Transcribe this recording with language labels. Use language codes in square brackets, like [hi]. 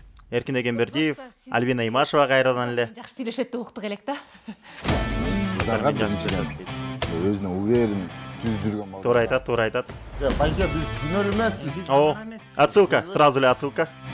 [ky] Эркин Эгембердиев, Альбина Имашева кайрадан эле. Жакшы сүйлөшөт деп уктук элек да. Кыздарга биринчиден өзүнө уверен түз жүргөн бала. Туура айтат. Байке биз күнөөлүү эмеспиз. [ru] О, отсылка, сразу эле отсылка.